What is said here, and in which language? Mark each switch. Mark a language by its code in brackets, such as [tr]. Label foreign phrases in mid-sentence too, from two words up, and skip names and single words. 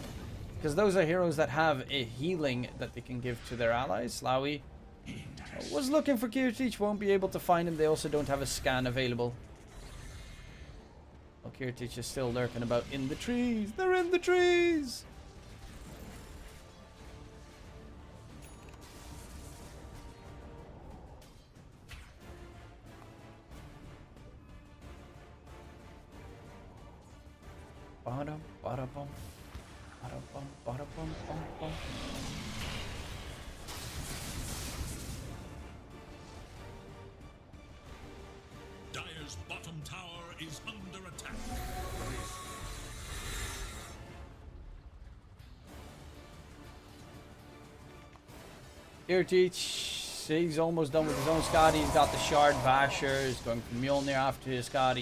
[en] Because those are heroes that have a healing that they can give to their allies. Slawi was looking for Kiritich, won't be able to find him. They also don't have a scan available. Well, Kiritich is still lurking about in the trees. They're in the trees! Bada, bada, bum. Bada, bum, bada, bum, bum, bum. Dire's bottom tower is under attack. Kiritich, he's almost done with his own Scotty. He's got the Shard Vasher. He's going for Mjolnir after his Scotty.